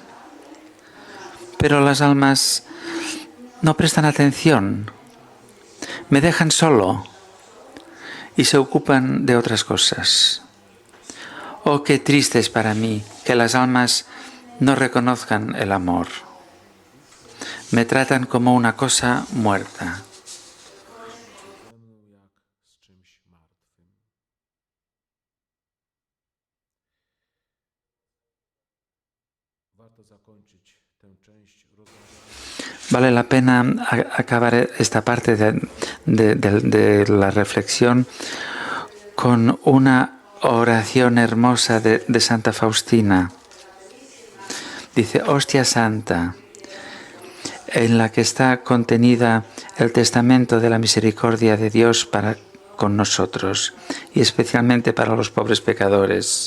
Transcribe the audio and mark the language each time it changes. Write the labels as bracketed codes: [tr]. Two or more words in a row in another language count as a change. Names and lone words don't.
[es] Pero las almas no prestan atención, me dejan solo y se ocupan de otras cosas. Oh, qué triste es para mí que las almas no reconozcan el amor. Me tratan como una cosa muerta. [pl] Ze mną jak z czymś martwym. Warto zakończyć tę część rozważania. [es] Vale la pena acabar esta parte de la reflexión con una oración hermosa de Santa Faustina. Dice, hostia santa, en la que está contenida el testamento de la misericordia de Dios para con nosotros y especialmente para los pobres pecadores.